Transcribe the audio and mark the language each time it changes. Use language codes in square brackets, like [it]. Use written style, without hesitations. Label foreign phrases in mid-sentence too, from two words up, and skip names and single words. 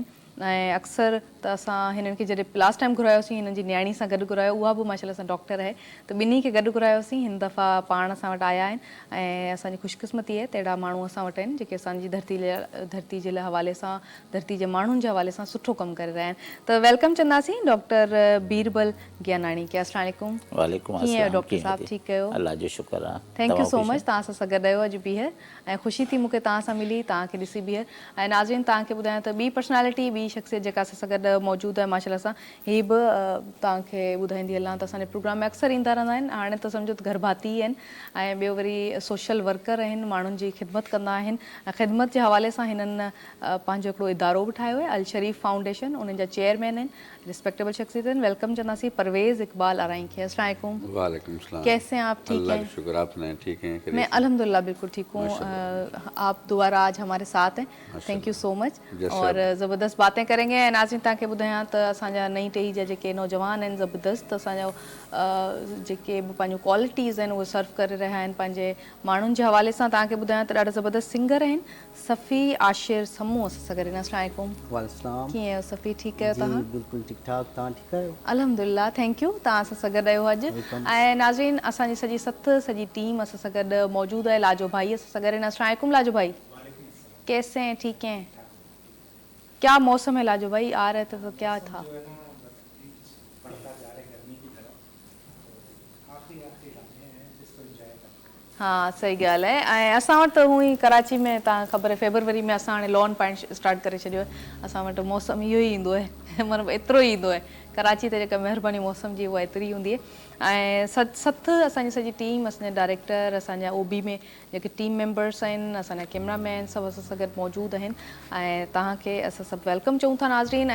[sd] ऐं अक्सर त असां हिननि खे जॾहिं [en] last time [sd] घुरायोसीं हिननि जी न्याणी सां गॾु घुरायो, उहा बि माशाल्लाह सां डॉक्टर आहे, त ॿिन्ही खे गॾु घुरायोसीं। हिन दफ़ा पाण असां वटि आया आहिनि ऐं असांजी ख़ुशकिस्मती आहे त अहिड़ा माण्हू असां वटि आहिनि जेके असांजी धरती जे हवाले सां, धरती जे माण्हुनि जे हवाले सां सुठो कमु करे रहिया आहिनि। त वेलकम चवंदासीं डॉक्टर बीरबल ज्ञानाणी के। [ar] السلام علیکم. वालेकुम [sd] कीअं आहियो [ar] अस्सलाम। [sd] डॉक्टर साहब, ठीकु आहियो? अल्लाह जो शुक्र आहे। [en] thank you so much [sd] तव्हां सां गॾु आहियो अॼु ॿीहर ऐं ख़ुशी थी मूंखे तव्हां सां मिली, तव्हांखे ॾिसी ॿीहर। ऐं नाज़रीन तव्हांखे ॿुधायां त ॿी पर्सनैलिटी, ॿी शख़्सियत जेका असां सां गॾु मौजूदु आहे माशाल्लाह सां, हीअ बि तव्हांखे ॿुधाईंदी हलां त असांजे प्रोग्राम में अक्सर ईंदा रहंदा आहिनि। हाणे त सम्झो त घर भाती आहिनि ऐं ॿियो वरी [en] social worker [sd] आहिनि, माण्हुनि जी ख़िदमत कंदा आहिनि ऐं ख़िदमत जे हवाले सां हिननि पंहिंजो हिकिड़ो इदारो बि ठाहियो आहे, अल शरीफ़ फाउंडेशन, उन्हनि जा चेयरमैन आहिनि, रिस्पेक्टेबल शख़्सियत आहिनि। वेलकम चवंदासीं परवेज़ इकबाल आरई खे। [ar] السلام علیکم. وعلیکم السلام. [ur] کیسے ہیں آپ؟ ٹھیک ہیں? شکر، آپ سنائیں؟ ٹھیک ہیں? میں الحمدللہ بالکل ٹھیک ہوں۔ آپ دوبارہ آج ہمارے ساتھ ہیں, [en] thank you so much. [ur] اور زبردست باتیں کریں گے. [sd] नाज़रीन तव्हांखे ॿुधायां त असांजा नई टही जा जेके नौजवान आहिनि ज़बरदस्त असांजा जेके बि पंहिंजूं क्वालिटीज़ आहिनि उहे सर्व करे रहिया आहिनि पंहिंजे माण्हुनि जे हवाले सां। तव्हांखे ॿुधायां त ॾाढा ज़बरदस्त सिंगर आहिनि। सफ़ी आशिर समूह असां सां गॾु। [ar] السلام علیکم. वालेकुम। [sd] कीअं आहियो सफ़ी, ठीकु आहियो तव्हां? बिल्कुलु ठीकु ठाक, तव्हां ठीकु आहियो? अल्हम्दुलिल्लाह, [en] thank you [sd] तव्हां असां सां गॾु आहियो अॼु। ऐं नाज़रीन असांजी सॼी टीम असां सां गॾु मौजूदु आहे। लाजो भाई असां सां गॾु आहिनि। [ar] السلام علیکم [ur] لاجو بھائی، کیسے ہیں؟ ٹھیک ہیں؟ کیا موسم ہے لاجو بھائی? آ رہے تھے تو کیا تھا؟ ہاں [sd] सही ॻाल्हि आहे। ऐं असां वटि त हूअं ई कराची में तव्हां ख़बर आहे फेबरवरी में असां हाणे लॉन पाइणु स्टार्ट करे छॾियो आहे। असां वटि मौसम इहो ई ईंदो आहे, मतिलबु एतिरो ई ईंदो आहे। कराची ते जेका महिरबानी मौसम जी उहा एतिरी हूंदी आहे। ऐं सत असांजी सॼी टीम, असांजा डायरेक्टर, असांजा OB में जेके [en] team members [sd] आहिनि, असांजा कैमरामैन सभु असां सां गॾु मौजूदु आहिनि ऐं तव्हांखे असां सभु वेलकम चऊं था नाज़रीन।